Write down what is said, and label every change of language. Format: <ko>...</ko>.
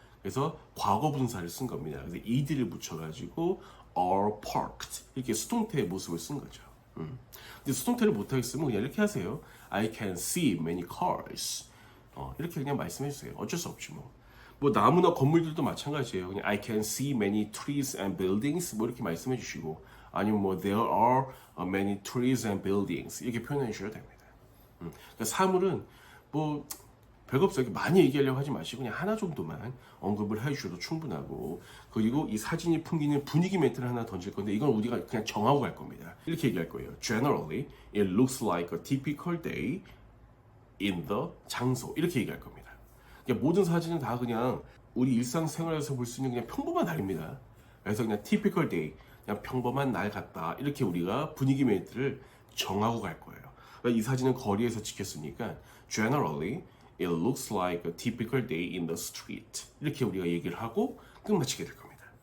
<ko>그래서 과거 분사를 쓴 겁니다. 그래서 ed를 붙여가지고</ko> <en>are parked</en> <ko>이렇게 수동태의 모습을 쓴 거죠. 근데 수동태를 못하겠으면 그냥 이렇게 하세요.</ko> <en>I can see many cars.</en> <ko>이렇게 그냥 말씀해 주세요. 어쩔 수 없지 뭐. 뭐 나무나 건물들도 마찬가지예요. 그냥</ko> <en>I can see many trees and buildings</en> <ko>뭐 이렇게 말씀해 주시고 아니면 뭐</ko> <en>there are many trees and buildings</en> <ko>이렇게 표현해 주셔도 됩니다. 그러니까 사물은 뭐 별거 없어요. 많이 얘기하려고 하지 마시고 그냥 하나 정도만 언급을 해주셔도 충분하고 그리고 이 사진이 풍기는 분위기 멘트를 하나 던질 건데 이건 우리가 그냥 정하고 갈 겁니다. 이렇게 얘기할 거예요.</ko> <en>Generally, it looks like a typical day in the</en> <ko>장소 이렇게 얘기할 겁니다. 그러니까 모든 사진은 다 그냥 우리 일상생활에서 볼 수 있는 그냥 평범한 날입니다. 그래서 그냥</ko> <en>typical day,</en> <ko>그냥 평범한 날 같다 이렇게 우리가 분위기 멘트를 정하고 갈 거예요. 그러니까 이 사진은 거리에서 찍혔으니까</ko> <en>generally it looks like a typical day in the street</en> <ko>이렇게 우리가 얘기를 하고 끝마치게 될 겁니다.</ko>